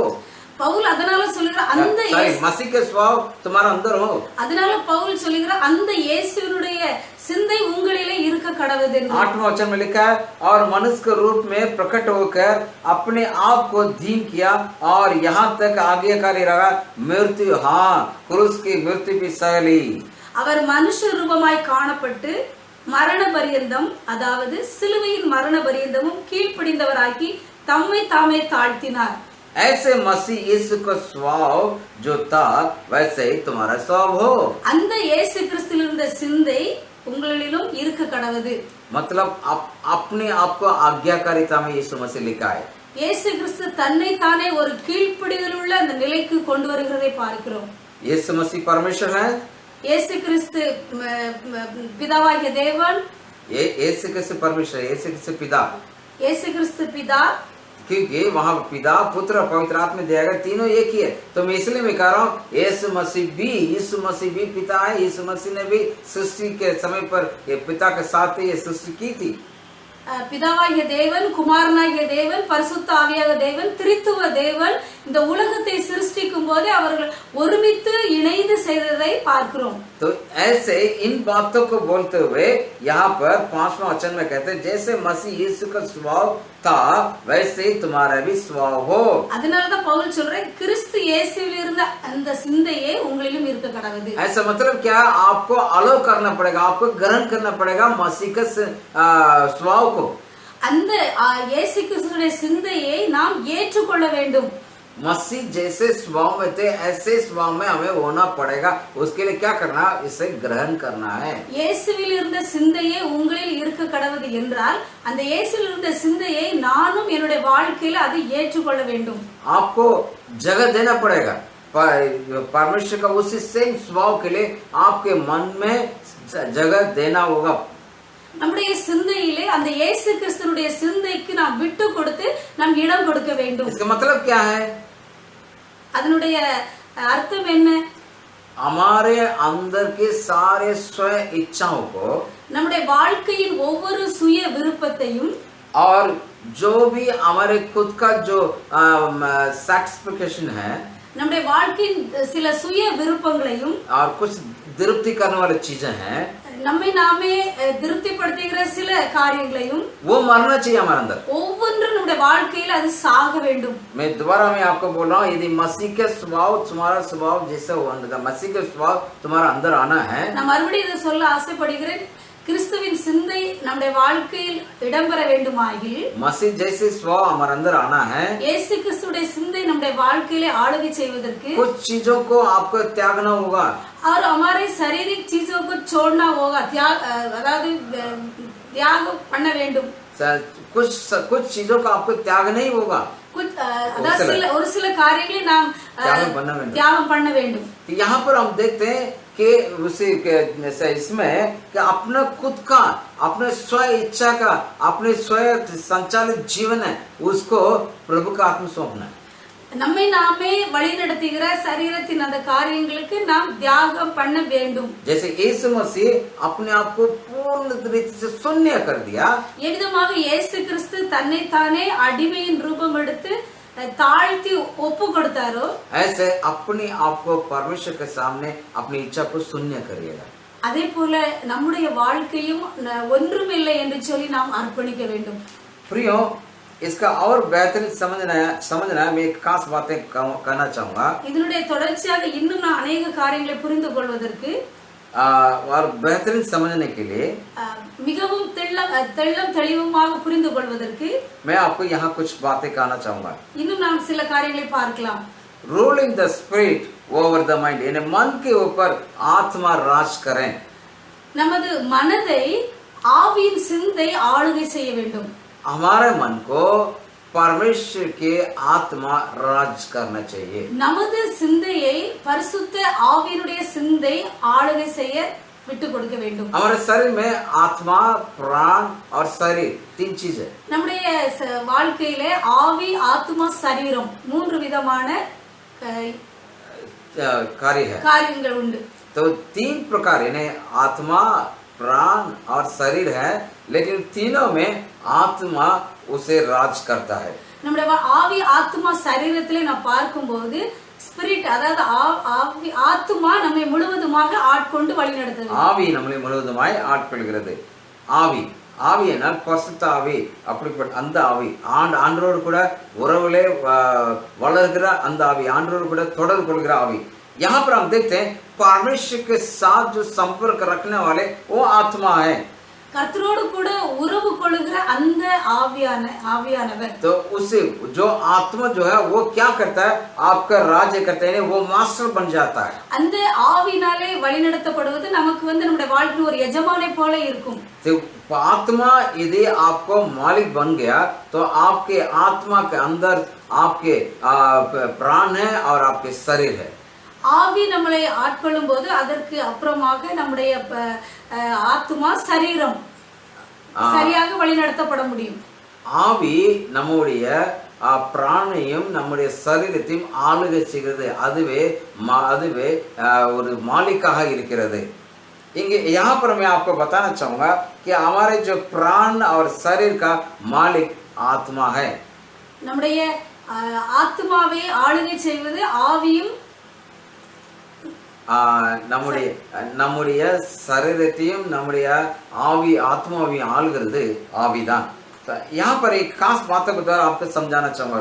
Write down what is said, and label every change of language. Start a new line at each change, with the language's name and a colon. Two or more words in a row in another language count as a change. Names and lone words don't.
Tamil: பவுல் அதனால சொல்லுகிறார் அந்த
Hindi: मसीह का स्वभाव तुम्हारे अंदर हो.
Tamil: அதனால பவுல் சொல்லுகிறார் அந்த இயேசுவினுடைய சிந்தை उंगलिले இருக்க கடவுது என்று.
Hindi: 8वां वचन में लिखा है, और मनुष्य के रूप में प्रकट होकर अपने आप को दीन किया और यहाँ तक आज्ञाकारी रहा, मृत्यु, हाँ, क्रूस की मृत्यु भी सह ली.
Tamil: அவர் மனுஷ ரூபமாய் காணப்பட்டு மரண பரியந்தம், அதாவது சிலுவையின் மரண பரியந்தமும் கீழ்ப்படிந்தவராகி தம்மை தாமே தாழ்த்தினார்.
Hindi: ऐसे मसीह यीशु का स्वभाव जो था, वैसे ही तुम्हारा स्वभाव हो.
Tamil: அந்த இயேசு கிறிஸ்துவில் இருந்த சிந்தை உங்களிலும் இருக்க கடவுது.
Hindi: मतलब अपने आप को आज्ञाकारिता में यीशु मसीह लिखा है.
Tamil: இயேசு கிறிஸ்து தன்னை தானே ஒரு கீழ்ப்படிதல் உள்ள அந்த நிலைக்கு கொண்டு வருகிறதை பார்க்கிறோம்.
Hindi: यीशु मसीह परमेश्वर है.
Tamil: இயேசு கிறிஸ்து பிதாவாகிய தேவன்.
Hindi: यीशु क्रिस्त परमेश्वर, यीशु क्रिस्त पिता. यीशु क्रिस्त पिता, क्योंकि वहाँ पिता, पुत्र और पवित्र आत्मा दिया गया, तीनों एक ही है. तो मैं इसलिए मैं कह रहा हूँ, यीशु मसीह भी पिता है. यीशु मसीह ने भी सृष्टि के समय पर ये पिता के साथ ये सृष्टि की थी.
Tamil: பிதாவாகிய தேவன், குமாரனாகிய தேவன், பரிசுத்த ஆவியாக தேவன், திரித்துவ தேவன் இந்த உலகத்தை சிருஷ்டிக்கும் போது அவர்கள் ஒருமித்து இணைந்து செய்ததை பார்க்கிறோம்.
Hindi: तो ऐसे इन बातों को बोलते हुए यहाँ पर 5वां वचन में कहते हैं, जैसे मसीह यीशु का स्वभाव था, वैसे ही तुम्हारा भी स्वभाव हो.
Tamil: அதனாலதான் பவுல் சொல்றேன், கிறிஸ்து இயேசுவில் இருந்த அந்த சிந்தையே உங்களிலும் இருக்க கடவுது.
Hindi: ऐसा मतलब क्या? आपको अलो करना पड़ेगा, आपको ग्रहण करना पड़ेगा मसीह का स्वभाव को.
Tamil: அந்த இயேசு கிறிஸ்துவின் சிந்தையை நாம் ஏற்றுக்கொள்ள வேண்டும்.
Hindi: मसीह जैसे स्वभाव में थे ऐसे स्वभाव में हमें होना पड़ेगा। उसके लिए क्या करना, इसे ग्रहण करना है।
Tamil: இயேசுவில் இருந்த சிந்தையே உங்களில் இருக்க கடவுது என்றால் அந்த இயேசுவில் இருந்த சிந்தையை நானும் என்னுடைய வாழ்க்கையில அதை ஏற்றுக்கொள்ள வேண்டும்.
Hindi: आपको जगह देना पड़ेगा। परमेश्वर का उसी सेम स्वभाव के लिए आपके मन में जगह देना होगा।
Tamil: நம்முடைய சிந்தையிலே அந்த இயேசு கிறிஸ்துவினுடைய சிந்தைக்கு நாம் விட்டு கொடுத்து நாம் இடம் கொடுக்க வேண்டும்.
Hindi: इसका मतलब क्या है?
Tamil: அதனுடைய அர்த்தம் என்ன?
Hindi: हमारे अंदर के सारे स्वयं इच्छाओं को,
Tamil: நம்முடைய வாழ்க்கையின் ஒவ்வொரு சுய விருப்பத்தையும்
Hindi: और जो भी हमारे खुद का जो सैटिस्फैक्शन है,
Tamil: நம்முடைய வாழ்க்கையின் சில சுய விருப்பங்களையும்
Hindi: और कुछ तृप्ति करने वाली चीजें हैं,
Tamil: நம்மை நாமே திருப்திப்படுத்துகிற சில காரியங்களையும்
Hindi: वो मरना चाहिए हमारे अंदर।
Tamil: ஒவ்வொன்றும் நம்முடைய வாழ்க்கையில அது சாக வேண்டும்.
Hindi: मैं दोबारा मैं आपको बोल रहा हूँ, यदि मसीह के स्वभाव तुम्हारा स्वभाव जैसे होगा, मसीह के स्वभाव तुम्हारा अंदर आना है।
Tamil: நான் மறுபடியும் இதை சொல்ல ஆசைப்படுகிறேன். கிறிஸ்துவின் சிந்தை நம்முடைய வாழ்க்கையில் இடம்பெற வேண்டுமாயில்
Hindi: मसीह जैसे स्वभाव हमारे अंदर आना है।
Tamil: இயேசு கிறிஸ்துடைய சிந்தை நம்முடைய வாழ்க்கையிலே ஆளுகை செய்வதற்கு
Hindi: कुछ चीजों को आपको त्यागना होगा, और हमारे शारीरिक चीजों को छोड़ना होगा,
Tamil: அதாவது தியாகம் பண்ண வேண்டும்.
Hindi: कुछ चीजों का आपको त्याग नहीं होगा,
Tamil: அதாவது ஒரு சில காரியங்களை நாம் தியாகம் பண்ண வேண்டும்.
Hindi: यहाँ पर हम देखते हैं कि उसी इसमें कि अपना खुद का, अपने स्व इच्छा का, अपने स्वयं संचालित जीवन है, उसको प्रभु का आत्मा सौंपना है।
Tamil: நம்மை நாமே வழி நடத்துகிற சரீரத்தின் அந்த காரியங்களுக்கு நாம் தியாகம் பண்ண வேண்டும்.
Hindi: जैसे यीशु मसीह अपने आप को पूर्ण रीति से शून्य कर दिया,
Tamil: எவ்விதமாக இயேசு கிறிஸ்து தன்னை தானே அடிமையின் ரூபம் எடுத்து தாழ்த்தி ஒப்பு கொடுத்தாரோ,
Hindi: ऐसे अपने आप को परमेश्वर के सामने अपनी इच्छा को शून्य करिएगा।
Tamil: அதே போல நம்முடைய வாழ்க்கையும் ஒன்றுமில்லை என்று சொல்லி நாம் அர்ப்பணிக்க வேண்டும்.
Hindi: प्रियो, इसका और बेहतरीन समझना मैं एक खास बातें कहना चाहूंगा।
Tamil: இதனுடைய தொடர்ச்சியாக இன்னும் நான் अनेक காரியங்களை புரிந்து கொள்வதற்கு
Hindi: और बेहतरीन समझने के लिए
Tamil: மிகவும் தெள்ளம் தெளிவுமாக புரிந்து கொள்வதற்கு
Hindi: मैं आपको यहाँ कुछ बातें कहना चाहूंगा।
Tamil: இன்னும் நாம் சில காரியங்களை பார்க்கலாம்.
English: ruling the spirit over the mind,
Hindi: यानी मन के ऊपर आत्मा राज करें।
Tamil: நமது மனதை ஆவியின் சிந்தை ஆளுகை செய்ய வேண்டும்.
Hindi: हमारे मन को परमेश्वर के आत्मा राज करना चाहिए।
Tamil: நமது சிந்தையை பரிசுத்த ஆவியினுடைய சிந்தை ஆளுகை செய்ய விட்டு கொடுக்க வேண்டும்.
Hindi: हमारे शरीर में आत्मा, प्राण और शरीर तीन चीज है।
Tamil: நம்முடைய வாழ்க்கையிலே ஆவி, ஆத்மா, சரீரம் மூன்று விதமான காரியங்கள் உண்டு.
Hindi: तो तीन प्रकार यानी आत्मा, प्राण और शरीर है, लेकिन तीनों में आत्मा उसे राज करता है।
Tamil: நம்முடைய ஆவி, ஆத்மா, சரீரத்திலே நான் பார்க்கும்போது ஸ்பிரிட், அதாவது ஆவி, ஆத்மா நம்மை முழுவதுமாக ஆட்கொண்டு வழிநடத்துது. ஆவி நம்மை முழுவதுமாய் ஆட்கொள்கிறது. ஆவி ஆவி என்ன, பரிசுத்த ஆவி, அப்படிப்பட்ட அந்த ஆவி ஆண்டவரோடு கூட உறவுலே வளர்கிற அந்த ஆவி, ஆண்டவரோடு கூட தொடர்பு கொள்கிற ஆவி।
Hindi: यहाँ पर हम देखते हैं परमेश्वर के साथ जो संपर्क रखने वाले वो आत्मा है।
Tamil: கர்த்தரோடு கூட உறவு கொள்ளுகிற அந்த ஆவியானவர்,
Hindi: तो उसे जो आत्मा जो है वो क्या करता है, आपका राज्य करता है, वो मास्टर बन जाता है।
Tamil: அந்த ஆவினாலே வழிநடத்தப்படுவது நமக்கு நம்முடைய வாழ்க்கையில் ஒரு எஜமானை போல இருக்கும்.
Hindi: तो आत्मा यदि आपको मालिक बन गया तो आपके आत्मा के अंदर आपके प्राण है और आपके शरीर है।
Tamil: ஆவி நம்மளை ஆட்கொள்ளும் போது அதற்கு அப்புறமாக நம்முடைய ஆத்மா, சரீரம் சரியாக வழிநடத்தப்பட முடியும். ஆவி நம்முடைய பிராணையும் நம்முடைய சரீரத்தையும் ஆளுகை செய்கிறது, அதுவே ஒரு மாலிக்காக இருக்கிறது।
Hindi: इनके यहाँ पर मैं आपको बताना चाहूंगा कि हमारे जो प्राण और शरीर का मालिक आत्मा है।
Tamil: நம்முடைய ஆத்மாவை ஆளுகை செய்வது ஆவியும் நம்முடைய சரீரத்தையும் நம்முடைய ஆவி ஆத்மாவையும் ஆளுகிறது ஆவிதான்।
Hindi: यहाँ पर एक खास बातों के द्वारा आपको समझाना चाहूंगा।